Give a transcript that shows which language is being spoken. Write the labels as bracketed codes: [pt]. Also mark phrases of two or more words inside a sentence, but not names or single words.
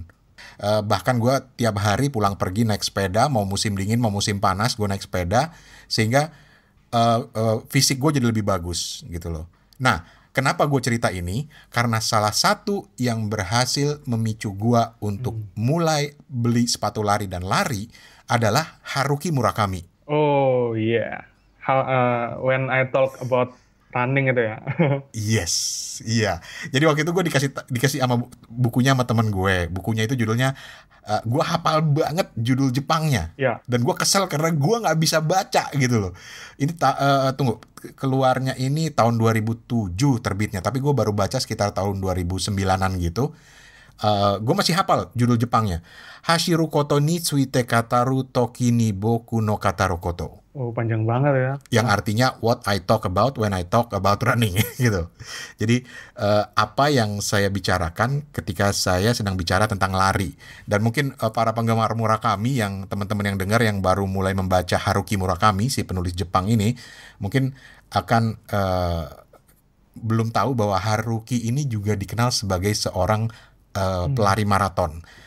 [id] Bahkan gue tiap hari pulang pergi naik sepeda, mau musim dingin mau musim panas gue naik sepeda, sehingga fisik gue jadi lebih bagus gitu loh. Nah, kenapa gue cerita ini? Karena salah satu yang berhasil memicu gue untuk mulai beli sepatu lari dan lari adalah Haruki Murakami. Oh iya, [en] when I talk about running [id] itu ya. Yes, iya. Jadi waktu itu gue dikasih sama bukunya sama temen gue. Bukunya itu judulnya, gue hafal banget judul Jepangnya. [en] Yeah. [id] Dan gue kesel karena gue nggak bisa baca gitu loh. Ini tunggu, keluarnya ini tahun 2007 terbitnya. Tapi gue baru baca sekitar tahun 2009-an gitu. Gue masih hafal judul Jepangnya. [ja] 走ることについて語るときに僕の語ること. [id] Oh, panjang banget ya. Yang artinya [en] what I talk about when I talk about running [id] gitu. Jadi apa yang saya bicarakan ketika saya sedang bicara tentang lari. Dan mungkin para penggemar Murakami, yang teman-teman yang dengar yang baru mulai membaca Haruki Murakami, si penulis Jepang ini, mungkin akan belum tahu bahwa Haruki ini juga dikenal sebagai seorang pelari maraton.